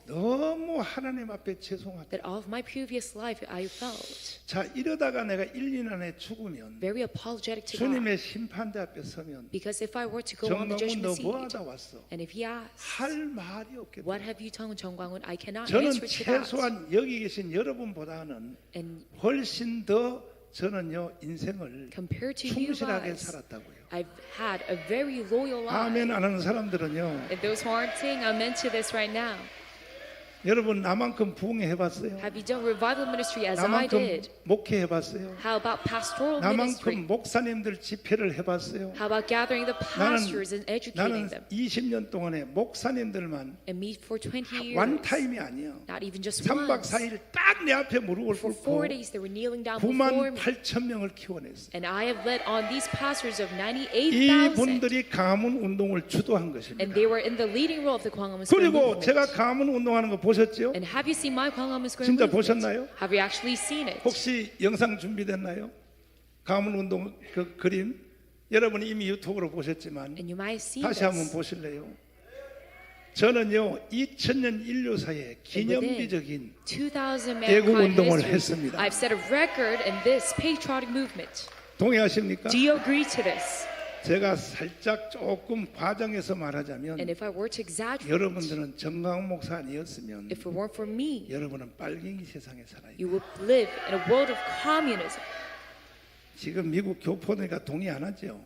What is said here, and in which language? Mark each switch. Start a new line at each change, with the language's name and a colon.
Korean: 너무 하나님 앞에 죄송하다.
English: that all of my previous life I felt
Korean: 자, 이러다가 내가 1, 2년 안에 죽으면
English: very apologetic to God.
Korean: 주님의 심판대 앞에 서면
English: Because if I were to go on the
Korean: 정광훈
English: judgment
Korean: 너
English: seat,
Korean: 뭐하다 왔어?
English: and if He asks,
Korean: 할 말이 없겠다.
English: what have you done, Jung Kwang-un? I cannot
Korean: 저는
English: answer to that.
Korean: 최소한 여기 계신 여러분보다는
English: And
Korean: 훨씬 더 저는요 인생을
English: compared to you
Korean: 충실하게
English: guys,
Korean: 살았다고요.
English: I've had a very loyal life.
Korean: 아멘 안 하는 사람들은요.
English: And those who aren't saying amen to this right now,
Korean: 여러분 나만큼 부흥해봤어요?
English: have you done revival ministry as I
Korean: 나만큼
English: did?
Korean: 목회해봤어요?
English: How about pastoral ministry?
Korean: 나만큼 목사님들 집회를 해봤어요?
English: How about gathering the pastors and educating
Korean: 나는
English: them?
Korean: 20년 동안에 목사님들만
English: And me for 20 years,
Korean: 원타임이 아니야.
English: not even just
Korean: 3박
English: once.
Korean: 4일 딱 내 앞에 무릎을
English: For
Korean: 꿇고
English: 4 days they were kneeling down before
Korean: 9만
English: me.
Korean: 8천 명을 키워냈어.
English: And I have led on these pastors of
Korean: 이
English: 98,000.
Korean: 분들이 가문 운동을 주도한
English: And
Korean: 것입니다.
English: they were in the leading role of the Kwangam Square
Korean: 그리고
English: movement.
Korean: 제가 가문 운동하는 거 보셨죠?
English: And have you seen my Kwangam Square
Korean: 진짜
English: movement?
Korean: 보셨나요?
English: Have you actually seen it?
Korean: 혹시 영상 준비됐나요? 가문 운동 그 그림 여러분이 이미 유튜브로 보셨지만
English: And you might have seen
Korean: 다시 한번
English: this.
Korean: 보실래요? 저는요 2000년 인류사의 기념비적인
English: 2000
Korean: 애국
English: mankind
Korean: 운동을
English: history,
Korean: 했습니다.
English: I've set a record in this patriotic movement.
Korean: 동의하십니까?
English: Do you agree to this?
Korean: 제가 살짝 조금 과장해서 말하자면
English: And if I were to exaggerate,
Korean: 여러분들은 정광훈 목사 아니었으면
English: if it weren't for me,
Korean: 여러분은 빨갱이 세상에 살아요.
English: you would live in a world of communism.
Korean: 지금 미국 교포니까 동의 안 하죠.